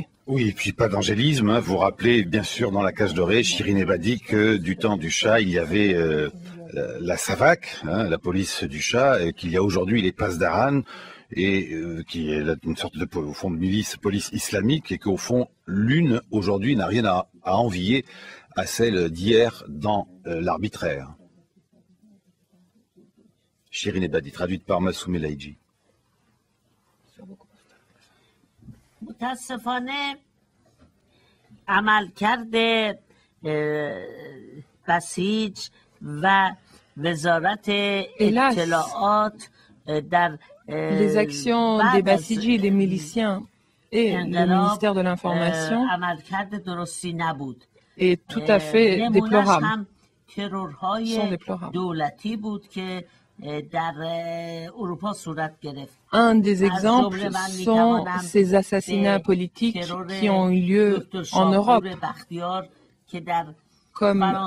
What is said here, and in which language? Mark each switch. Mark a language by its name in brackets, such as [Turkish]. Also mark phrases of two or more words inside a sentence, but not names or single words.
[French] Oui, et puis pas d'angélisme. Vous rappelez bien sûr dans la cage dorée, Shirin Ebadi, que du temps du Shah, il y avait la SAVAK, la police du Shah, et qu'il y a aujourd'hui les Pasdaran, et qui est une sorte de, au fond, de police islamique, et qu'au fond, l'une aujourd'hui n'a rien à envier à celle d'hier dans l'arbitraire. Shirin Ebadi, traduite par Massoum Elaïdji. [Persian] متاسفانه عملکرد بسیج و وزارت اطلاعات در [French] les actions des Bassidji, des miliciens et le ministère de l'Information est tout à fait déplorable. Sont déplorables. Un des exemples sont ces assassinats politiques qui ont eu lieu en Europe, comme